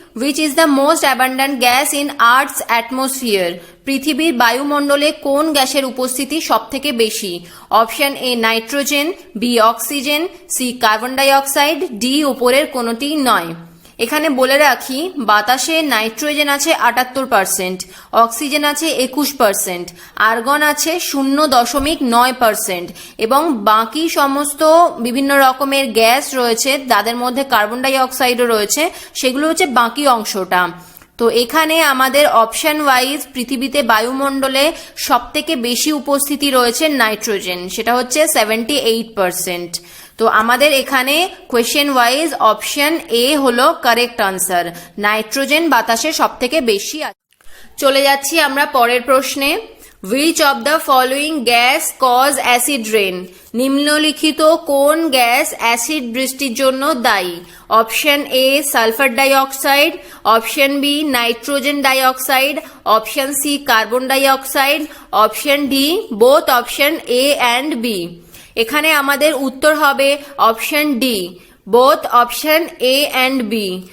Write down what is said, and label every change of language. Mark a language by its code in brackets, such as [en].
[en] Which is the most abundant gas in Earth's atmosphere? [bn] পৃথিবীর বায়ুমণ্ডলে কোন গ্যাসের উপস্থিতি সবথেকে বেশি? Option A nitrogen, B oxygen, C carbon die oxide, D উপরের কোনোটি নয়। এখানে বলে রাখি বাতাসে নাইট্রোজেন আছে 78%, অক্সিজেন আছে 21%, আর্গন আছে 0.9% এবং বাকি সমস্ত বিভিন্ন রকমের গ্যাস রয়েছে, তাদের মধ্যে কার্বন ডাই অক্সাইডও রয়েছে, সেগুলো হচ্ছে বাকি অংশটা। তো এখানে আমাদের অপশন ওয়াইজ পৃথিবীতে বায়ুমণ্ডলে সবথেকে বেশি উপস্থিতি রয়েছে নাইট্রোজেন, সেটা হচ্ছে 78%। তো আমাদের এখানে কোয়েশ্চেন ওয়াইজ অপশন এ হলো কারেক্ট আনসার। নাইট্রোজেন বাতাসে সবথেকে বেশি আছে। চলে যাচ্ছি আমরা পরের প্রশ্নে। [en] Which of the following gas cause acid rain? [bn] নিম্নলিখিত কোন গ্যাস অ্যাসিড বৃষ্টির জন্য দায়ী? Option A sulphur die oxide, option B nitrogen die oxide, option C carbon die oxide, option D both option A and B. এখানে আমাদের উত্তর হবে option D both option A and B.